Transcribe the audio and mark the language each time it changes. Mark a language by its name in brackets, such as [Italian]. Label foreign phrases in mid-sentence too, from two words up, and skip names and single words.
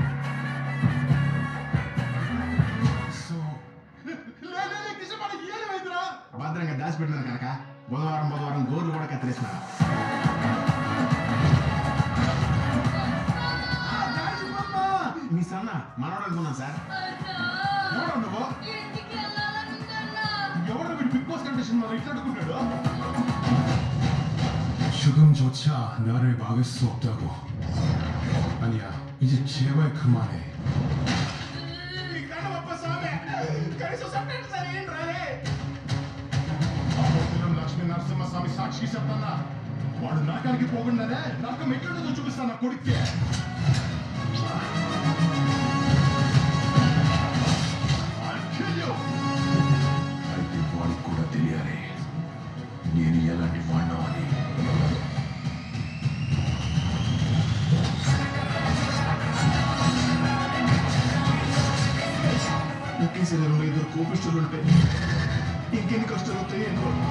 [Telugu] భద్రంగా దాచిపెట్టినారు కనుక బుధవారం గోర్లు కూడా కత్తిరేసినారు. మీ సన్న మనోడు అనుకున్నాను సార్. ఎవరు నువ్వు? ఎవరు వీడు బిగ్ బాస్ కండిషన్ మనం ఇట్లా అడుగుతున్నాడు? [Korean] 지금조차 나를 막을 수 없다고. 아니야, 이제 제발 그만해. [Telugu] లక్ష్మీ నరసింహస్వామి సాక్షి చెప్తానా, వాడు నరకానికి పోకుండానే నరకం ఎట్లుంటుందో చూపిస్తాను నా కొడుక్కి. [English] I'll kill you. [Telugu] అయితే వాడికి కూడా తెలియాలి నేను ఎలాంటి వాడినా అని. ఒకే శరీరంలో ఇద్దరు కోపిష్ఠులు ఉంటే ఇంకెన్ని కష్టాలు వస్తాయి ఏంటో.